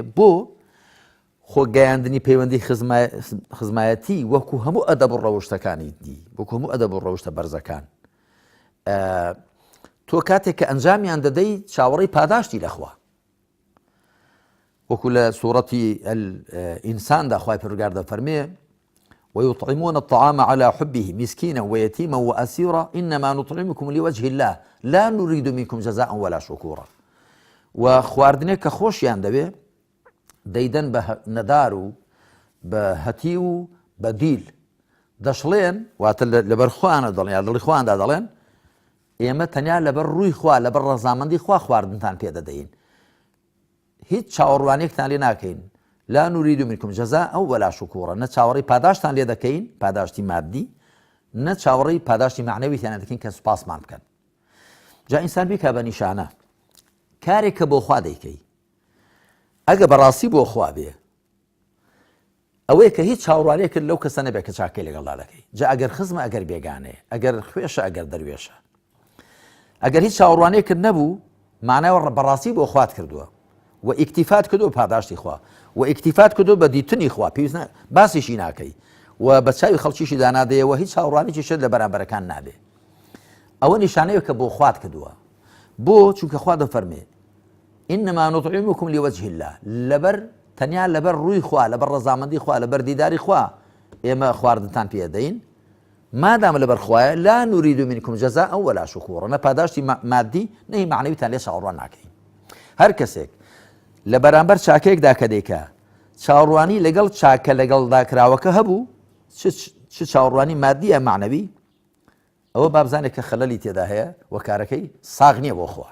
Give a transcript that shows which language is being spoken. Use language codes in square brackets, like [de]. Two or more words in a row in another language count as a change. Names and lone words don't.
[ckb] بۆ خۆ گەیاندنی پەیوەندی خزمەتی وەکو هەموو ئەدەب و ڕەوشتەکانی دی، وەکو هەموو ئەدەب و ڕەوشتە بەرزەکان، تۆ کاتێک کە ئەنجامیان دەدەی چاوەڕێی پاداشتی لەخوا، وەکو لە سوورەتی ئینساندا خوای پەروەردگار دەفەرمێ [ar] ويطعمون الطعام على حبه مسكينا ويتيما وأسيرا إنما نطعمكم لوجه الله لا نريد منكم جزاء ولا شكورا. [ckb] و خواردنێک کە خۆشیان دەبێ دەیدەن بە نەدار و بە هەتی و بە دیل دەشڵێن، واتە لەبەر خوانە دەڵێن، یا دڵی خواندا دەڵێن ئێمە تەنیا لەبەر ڕووی خوا، لەبەر ڕەزامەندی خوا خواردنتان پێدەدەین، هیچ چاوەڕوانێکتان لێ ناکەین، [ar] لا نريد منكم جزاء ولا شكورا، [ckb] نە چاوەڕێی پاداشتان لێ دەکەین، پاداشتی مادی، نە چاوەڕێی پاداشتی معنەویتیان دەکەین کە سوپاسمان بکەن. جا ئینسان بیکە بە نیشانە کارێکە بۆ خوا دەیکەی، ئەگە بەڕاستی بۆ خوا بێ، ئەوەیە کە هیچ چاوەڕوانێکت لەو کەسە نەبێت کە چاکەی لەگەڵدا دەکەی. جا ئەگەر خزمە، ئەگەر بێگانەیە، ئەگەر خوێشە، ئەگەر دەروێشە، ئەگەر هیچ چاوەڕوانێکت نەبوو، معناوە بەڕاستی بۆ خوات کردووە و ئیکتیفات کردو پاداشتی خوا، و ئیکتیفات کردو بە دیتنی خوا، پێویست باسیشی ناکەی و بە چاوی خەڵکیشی دانادەیەوە، هیچ چاوەڕوانێکی شت لە بەرامبەرەکان نابێ. ئەوە نیشانەیە کە بۆ خوات کردووە. بۆ چونکە خوا دەفەرمێ [ar] إنما نطعمكم لوجه الله، [ckb] لەبەر تەنیا لەبەر ڕووی خوا، لەبەر ڕەزامەندی خوا، لەبەر دیداری خوا ئێمە خواردنتان پێدەین، مادام لەبەر خوایە [ar] لا نريد منكم جزاء ولا شكورا، [ckb] نە پاداشتی مادی نەی معنەویتان لێ چاوەڕوان ناکەین. هەر کەسێک لە بەرامبەر چاکەیەکدا کە دەیکا چاوەڕوانی لەگەڵ چاکە لەگەڵدا کراوەکە هەبوو، چ چاوەڕوانی مادی یا معنەوی، ئەوە بابزانێک کە خەلەلی تێدا هەیە و کارەکەی ساغ نییە بۆ خوا.